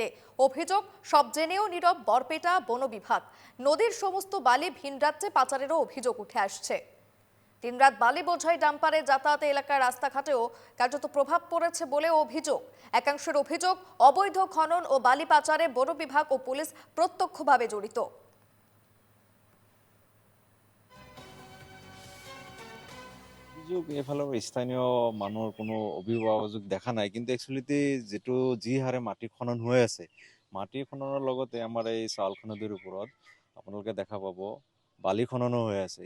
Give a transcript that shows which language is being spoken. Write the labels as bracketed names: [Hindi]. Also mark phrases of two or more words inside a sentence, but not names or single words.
[Bangla] অভিযোগ, সব জেনেও নীরব বরপেটা বন বিভাগ। নদীর সমস্ত বালি ভিন রাজ্যে পাচারেরও অভিযোগ উঠে আসছে। দিনরাত বালি বোঝাই ডাম্পারে যাতায়াতে এলাকার রাস্তাঘাটেও কার্যত প্রভাব পড়েছে বলেও অভিযোগ। একাংশের অভিযোগ, অবৈধ খনন ও বালি পাচারে বন বিভাগ ও পুলিশ প্রত্যক্ষভাবে জড়িত। [Assamese] অভিযোগ এফালে স্থানীয় মানুহৰ কোনো অভিযোগ দেখা নাই, কিন্তু একচুৱেলিতে যিটো যি হাৰে মাটি খনন হৈ আছে, মাটি খননৰ লগতে আমাৰ এই চাউলখোৱা নদীৰ ওপৰত আপোনালোকে দেখা পাব বালি খননো হৈ আছে।